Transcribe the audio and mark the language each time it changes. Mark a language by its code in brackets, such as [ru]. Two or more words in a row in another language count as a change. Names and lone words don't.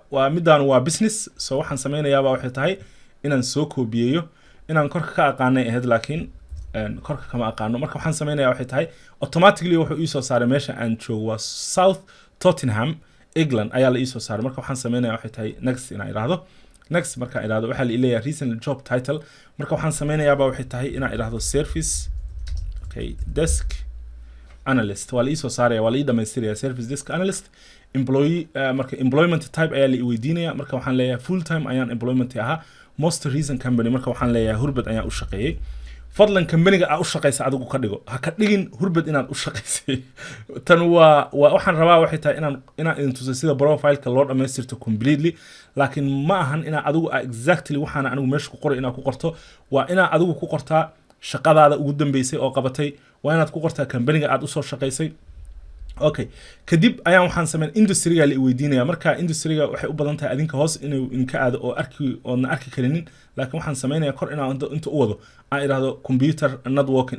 [so] waa midaan waa business so waxaan sameynayaa waxay tahay inaan soo koobiyeeyo inaan korka ka aqaanay ahayd laakiin korka kama aqaano marka waxaan sameynayaa waxay tahay automatically wuxuu ii soo saaray meesha aan joogo waa South Tottenham England ayaa la ii soo saaray marka waxaan sameynayaa waxay tahay next inaan iraahdo next marka iraahdo waxa la leeyahay [en] recent job title [so] marka waxaan sameynayaa waxay tahay inaan iraahdo [en] service desk [so] analyst waa la ii soo saaray waa la ii dhameystiraya [en] service desk analyst employee [so] marka [en] employment type [so] ayaa la weydiinaya marka waxaan leeyahay [en] full time [so] ayaan employment ahaa [en] most recent company [so] marka waxaan leeyahay hurbad ayaan u shaqeeyay fadlan company-ga aad u shaqeysa adigu ka dhigo ha ka dhigin hurbad inaad u shaqeysay tan waa waxaan rabaa waxay tahay inaan idin tuso sida profile-ka loo dhameystirto completely laakiin ma ahan inaa adigu exactly waxaan anigu meesha ku qoray inaad ku qorto waa inaa adigu ku qortaa shaqadaada ugu dambeysay oo qabatay waa inaad ku qortaa company-ga aad u soo shaqeysay okay kadib ayaan waxaan sameyn industry-ga la weydiinaya marka industry-ga waxay u badan tahay adinka hoos inuu inka aado oo arki karinin laakiin waxaan sameynayaa kor inaan inta u wado aan iraahdo [en] computer networking